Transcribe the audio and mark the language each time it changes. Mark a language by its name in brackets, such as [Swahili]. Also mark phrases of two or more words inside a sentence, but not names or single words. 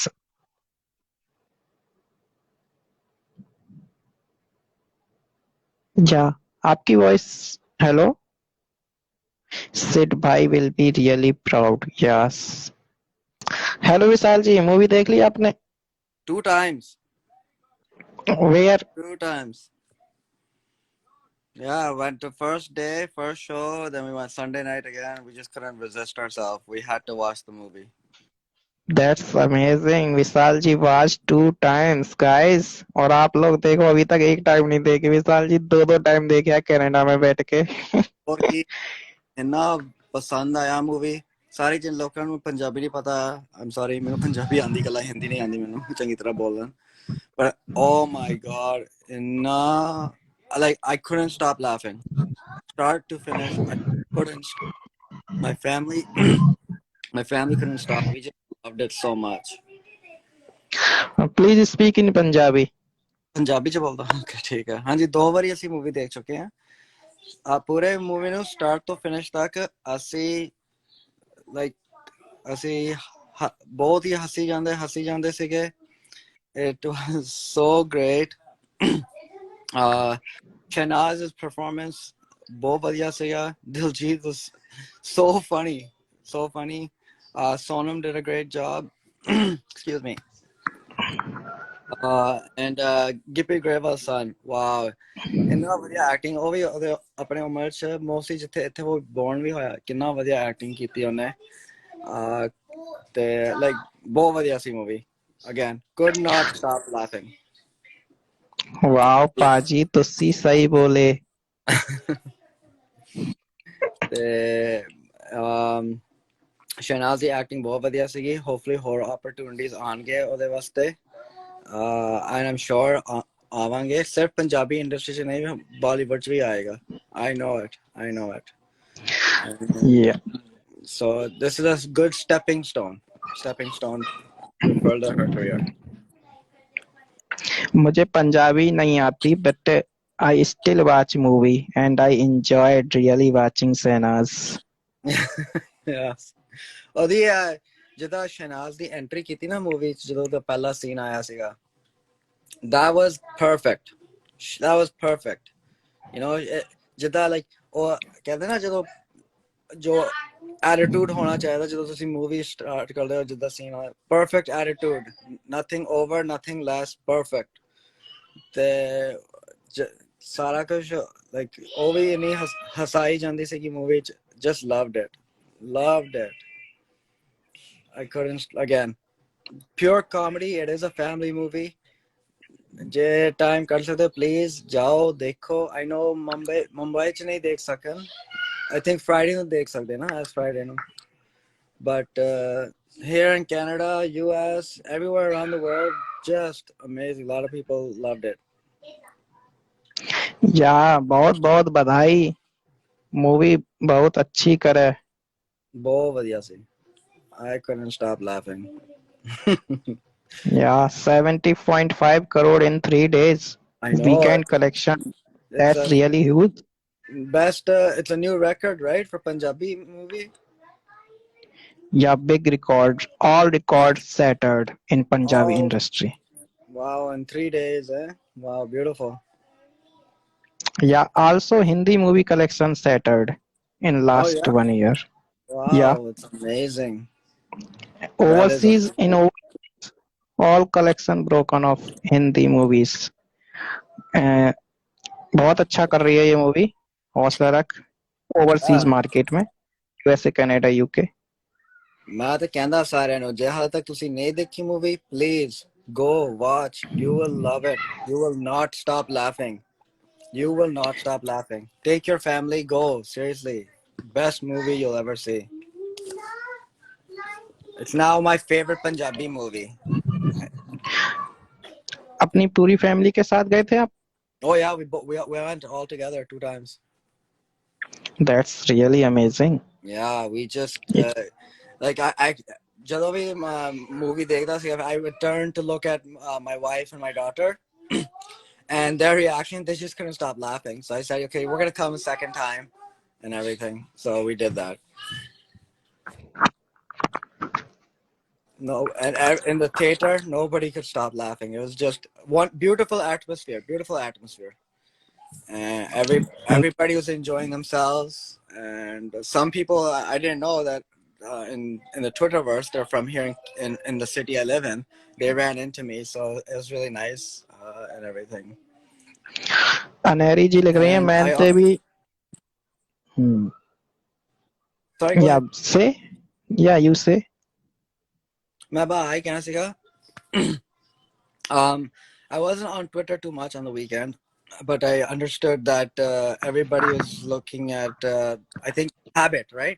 [Hindi] या आपकी [English] voice, hello, Sid bhai will be really proud, yes. [Hindi] हेलो विशाल जी, मूवी देख ली आपने? [English] 2 times. वेयर? 2 times. Yeah, I went to first day, first show, then we went Sunday night again. We just couldn't resist ourselves. We had to watch the movie. that's amazing. विशाल जी watch 2 times guys, और आप लोग देखो अभी तक एक टाइम नहीं देखे, विशाल जी 2 टाइम देखे है कनाडा में बैठ के। [Hindi] और इन्ना पसंद आया मूवी। सारे जिन लोगों [Punjabi] ਨੂੰ ਪੰਜਾਬੀ ਨਹੀਂ ਪਤਾ, [English] I'm sorry, [Punjabi] ਮੈਨੂੰ ਪੰਜਾਬੀ ਆਂਦੀ ਕੱਲਾ, ਹਿੰਦੀ ਨਹੀਂ ਆਂਦੀ ਮੈਨੂੰ ਚੰਗੀ ਤਰ੍ਹਾਂ ਬੋਲਣ। [English] But oh my god, inna, like I couldn't stop laughing. Start to finish, I couldn't. My family my family couldn't stop. We just loved it so much. please speak in Punjabi. [Punjabi] ਪੰਜਾਬੀ ਚ ਬੋਲਦਾ ਓਕੇ ਠੀਕ ਹੈ। ਹਾਂਜੀ 2 ਵਾਰੀ ਅਸੀਂ ਮੂਵੀ ਦੇਖ ਚੁੱਕੇ ਹਾਂ। ਆ ਪੂਰੇ ਮੂਵੀ ਨੂੰ ਸਟਾਰਟ ਤੋਂ ਫਿਨਿਸ਼ ਤੱਕ ਅਸੀਂ ਅਸੀਂ ਬਹੁਤ ਹੀ ਹੱਸੀ ਜਾਂਦੇ ਸੀਗੇ। [English] It was so great. Shahnaz's performance [Punjabi] ਬਹੁਤ ਵਧੀਆ ਸੀਗਾ। [English] Diljit was so funny. Sonam did a great job. Excuse me. And Gippy Grava's son, [Punjabi] wow, ਇੰਨਾ ਵਧੀਆ ਐਕਟਿੰਗ। ਉਹ ਵੀ ਉਹਦੇ ਆਪਣੇ ਉਮਰ ਚ ਮੋਸਟਲੀ ਜਿੱਥੇ ਇੱਥੇ ਉਹ ਬੋਰਨ ਵੀ ਹੋਇਆ, ਕਿੰਨਾ ਵਧੀਆ ਐਕਟਿੰਗ ਕੀਤੀ ਉਹਨੇ। ਤੇ ਲਾਈਕ ਬਹੁਤ ਵਧੀਆ ਸੀ ਮੂਵੀ। [English] Again, could not stop laughing. [Punjabi] ਵਾਓ ਪਾਜੀ, ਤੁਸੀ ਸਹੀ ਬੋਲੇ। ਤੇ ਸ਼ਹਿਨਾਜ਼ ਦੀ ਐਕਟਿੰਗ ਬਹੁਤ ਵਧੀਆ ਸੀਗੀ। ਹੋਪਫੁਲੀ ਹੋਰ ਓਪਰਚੁਨਿਟੀਜ਼ ਆਉਣਗੇ ਉਹਦੇ ਵਾਸਤੇ। ਐਂਡ ਆਮ ਸ਼ੋਰ ਆਵਾਂਗੇ। ਸਿਰਫ ਪੰਜਾਬੀ ਇੰਡਸਟਰੀ ਚ ਨਹੀਂ, ਬਾਲੀਵੁੱਡ ਚ ਵੀ ਆਏਗਾ। [English] I know it. Yeah. So this is a good stepping stone to further her career. [Hindi] मुझे पंजाबी नहीं आती, [English] but I still watch movie and I enjoyed really watching Shahnaz. Yes. [Punjabi] ਉਹਦੀ ਜਦੋਂ ਸ਼ਹਿਨਾਜ਼ ਦੀ ਐਂਟਰੀ ਕੀਤੀ ਨਾ ਮੂਵੀ ਚ, ਜਦੋਂ ਉਹਦਾ ਪਹਿਲਾ ਸੀਨ ਆਇਆ ਸੀਗਾ, [English] that was perfect. You know, [Punjabi] ਜਿੱਦਾਂ ਲਾਈਕ ਉਹ ਕਹਿੰਦੇ ਨਾ, ਜਦੋਂ ਜੋ ਐਟੀਟਿਊਡ ਹੋਣਾ ਚਾਹੀਦਾ ਜਦੋਂ ਤੁਸੀਂ ਮੂਵੀ ਸਟਾਰਟ ਕਰਦੇ ਹੋ, ਜਿੱਦਾਂ ਸੀਨ ਹੋਇਆ, [English] perfect attitude, nothing over nothing less, [Punjabi] ਪਰਫੈਕਟ। ਤੇ ਸਾਰਾ ਕੁਝ ਲਾਈਕ ਉਹ ਵੀ ਇੰਨੀ ਹਸਾਈ ਜਾਂਦੀ ਸੀਗੀ ਮੂਵੀ ਚ। [English] Just loved it. I couldn't, again, pure comedy. It is a family movie. [Hindi] जे टाइम कर सकते प्लीज जाओ देखो। [English] I know [Punjabi] ਮੁੰਬਈ ਚ ਨਹੀਂ ਦੇਖ ਸਕਣ, [English] I think Friday [Punjabi] ਨੂੰ ਦੇਖ ਸਕਦੇ ਨਾ, [English] as Friday ਨੂੰ। But here in Canada, US, everywhere around the world, just amazing. A lot of people loved it. [Hindi] या बहुत बहुत बधाई, मूवी बहुत अच्छी करे। [Punjabi] ਬਹੁਤ ਬੜ੍ਹੀਆ ਸੀ। [English] I couldn't stop laughing. Yeah, 70.5 crore in 3 days. I know. Weekend collection. That's really huge. best. It's a new record, right, for Punjabi movie? Yeah, big records, all records shattered in Punjabi Oh, industry. wow! In 3 days, eh? Wow, beautiful. Yeah, also Hindi movie collection shattered in Oh last yeah! 1 year. Yeah, Wow, it's amazing. That is overseas amazing. in all collection broken of Hindi movies. अ, [Hindi] बहुत अच्छा कर रही है ये मूवी, हौसला रख ओवरसीज [English] Yeah. [Hindi] मार्केट में, यूएसए कनाडा यूके। [Punjabi] ਮੈਂ ਤੋ ਕਹਿਤਾ ਸਾਰੇ ਨੁ ਜੇ ਹਾਲ ਤਕ ਤੁਸੀ ਨਹੀਂ ਦੇਖੀ ਮੂਵੀ, [English] please go watch. You will love it. You will not stop laughing. You will not stop laughing. Take your family, go. Seriously, best movie you'll ever see. It's now my favorite Punjabi movie. [Hindi] अपनी पूरी फैमिली के साथ गए थे आप? [English] Oh yeah, we went all together 2 times. that's really amazing. Yeah, we just like I [Punjabi] ਜਦੋਂ ਵੀ [English] movie ਦੇਖਦਾ ਸੀ, I would turn to look at my wife and my daughter, and their reaction, they just couldn't stop laughing. So I said, okay, we're gonna come a second time and everything. So we did that. No, and in the theater, nobody could stop laughing. It was just one beautiful atmosphere, beautiful atmosphere. Everybody was enjoying themselves, and some people I didn't know that in the Twitterverse, they're from here in the city I live in. They ran into me, so it was really nice and everything. [Hindi] अनेरी जी लिख रही हैं, [English] And मैन I [Hindi] से भी [English] sorry, go या ahead. से या यू से [Hindi] मैं भाई कहना सीखा. [English] I wasn't on Twitter too much on the weekend, but I understood that everybody was looking at I think Habit, right?